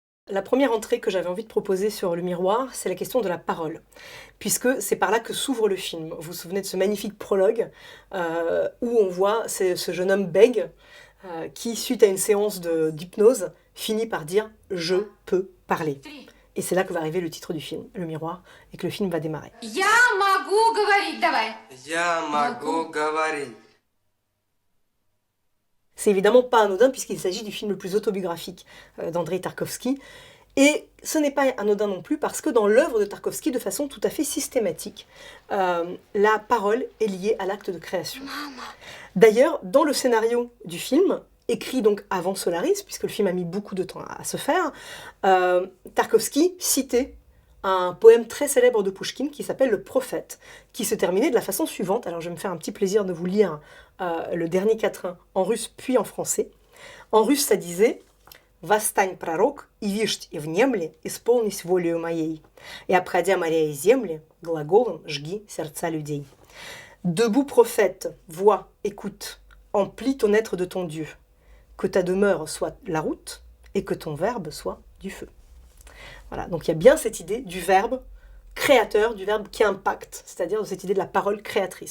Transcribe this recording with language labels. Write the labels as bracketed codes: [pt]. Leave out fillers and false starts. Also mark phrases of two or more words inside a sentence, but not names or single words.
[fr] la première entrée que j'avais envie de proposer sur le miroir, c'est la question de la parole, puisque c'est par là que s'ouvre le film. Vous vous souvenez de ce magnifique prologue où on voit ce jeune homme bègue qui, suite à une séance d'hypnose, finit par dire « je peux parler ». Et c'est là que va arriver le titre du film, le miroir, et que le film va démarrer. [ru] Я могу говорить, давай. Я могу говорить. [fr] C'est évidemment pas anodin puisqu'il s'agit du film le plus autobiographique d'Andrei Tarkovsky. Et ce n'est pas anodin non plus parce que dans l'œuvre de Tarkovsky, de façon tout à fait systématique, la parole est liée à l'acte de création. D'ailleurs, dans le scénario du film, écrit donc avant Solaris, puisque le film a mis beaucoup de temps à se faire, Tarkovsky citait un poème très célèbre de Pouchkine qui s'appelle Le Prophète, qui se terminait de la façon suivante. Alors je vais me faire un petit plaisir de vous lire le dernier quatrain en russe puis en français. En russe, ça disait « [ru] Восстань, пророк, и вишь и внемли, исполнись волею моей, и обходя моря и земли, глаголом жги сердца людей». [fr] Debout prophète, vois, écoute, emplis ton être de ton Dieu, que ta demeure soit la route et que ton verbe soit du feu. Voilà, donc il y a bien cette idée du verbe créateur, du verbe qui impacte, c'est-à-dire de cette idée de la parole créatrice.